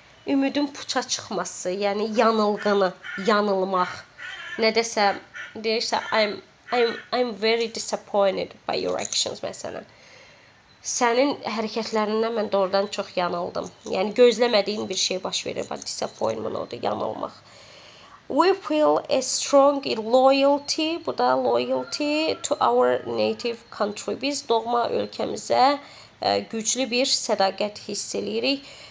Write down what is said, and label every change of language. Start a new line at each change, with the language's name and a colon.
Azerbaijani: Ümidin puça çıxması, yəni yanılğını, yanılmaq. Nədəsə deyirsə,
English: I'm very disappointed by your actions
Azerbaijani: məsələn. Sənin hərəkətlərindən mən doğrudan çox yanıldım. Yəni gözləmədiyin bir şey baş verir. Disappointment odur, yanılmaq.
English: We feel a strong loyalty,
Azerbaijani: bu da
English: loyalty to our native country.
Azerbaijani: Biz doğma ölkəmizə güclü bir sədaqət hiss edirik.